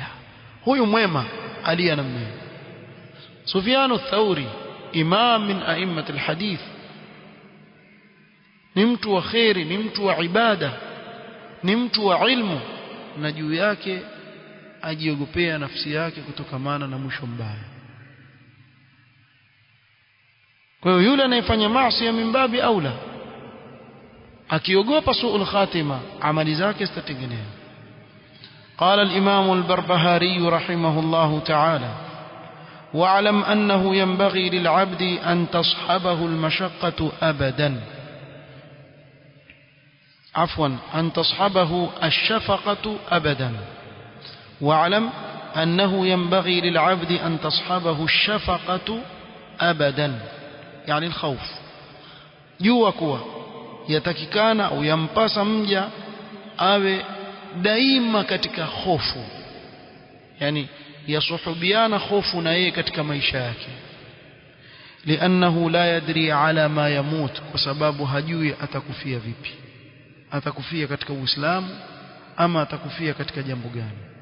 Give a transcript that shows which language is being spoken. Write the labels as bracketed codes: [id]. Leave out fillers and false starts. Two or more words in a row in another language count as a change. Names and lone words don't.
[sw] Huyu mwema alia namna hiyo. Sufyan ath-Thawri [ar] إمام من أئمة الحديث, [sw] ni mtu wa khairi, ni mtu wa ibada, ni mtu wa ilmu, na juu yake ajiogopea nafsi yake kutokamana na mwisho mbaya. Kwa hiyo yule anayefanya maasi ya mimbabi aula, akiogopa [ar] سوء الخاتمة, [sw] amali zake zitatengenea. [ar] قال الإمام البربهاري رحمه الله تعالى: واعلم أنه ينبغي للعبد أن تصحبه المشقة أبدا، أن تصحبه الشفقة أبدا. واعلم أنه ينبغي للعبد أن تصحبه الشفقة أبدا، يعني الخوف. [sw] jua kuwa yatakikana au yampasa mja awe daima katika hofu, yani yasuhubiana hofu na yeye katika maisha yake. [ar] لأنه لا يدري على ما يموت, [sw] kwa sababu hajui atakufia vipi, atakufia katika Uislamu ama atakufia katika jambo gani.